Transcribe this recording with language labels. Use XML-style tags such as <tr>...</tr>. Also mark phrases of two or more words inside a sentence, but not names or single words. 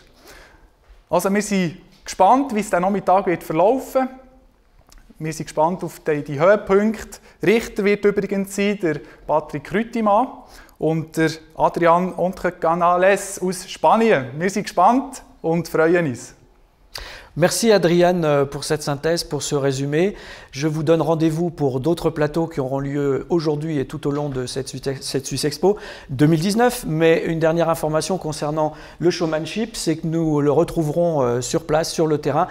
<de>Also wir sind gespannt, wie es den Nachmittag wird verlaufen. Wir sind gespannt auf die Höhepunkte. Richter wird übrigens sein, der Patrick Rüttimann und der Adrian Ontecanales aus Spanien. Wir sind gespannt und freuen uns.</de> <fr>Merci Adriane pour cette synthèse, pour ce résumé. Je vous donne rendez-vous pour d'autres plateaux qui auront lieu aujourd'hui et tout au long de cette Swiss Expo 2019. Mais une dernière information concernant le showmanship, c'est que nous le retrouverons sur place, sur le terrain.</fr>